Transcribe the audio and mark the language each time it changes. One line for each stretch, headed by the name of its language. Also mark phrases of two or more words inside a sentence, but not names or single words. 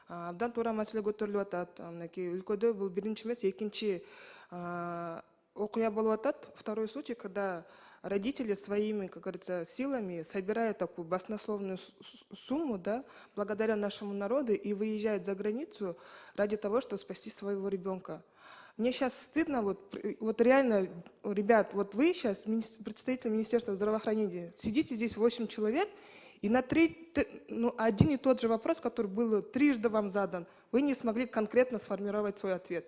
Kyrgyz: абдан туура маселе көтөрүлүп атат. Мынакей өлкөдө бул биринчи эмес, экинчи окуя болуп атат.
Russian: Второй случай, когда родители своими, как говорится, силами собирают такую баснословную сумму, да, благодаря нашему народу, и выезжают за границу ради того, чтобы спасти своего ребенка. Мне сейчас стыдно, вот реально, ребят, вот вы сейчас, представитель Министерства здравоохранения, сидите здесь 8 человек, и на один и тот же вопрос, который был трижды вам задан, вы не смогли конкретно сформировать свой ответ.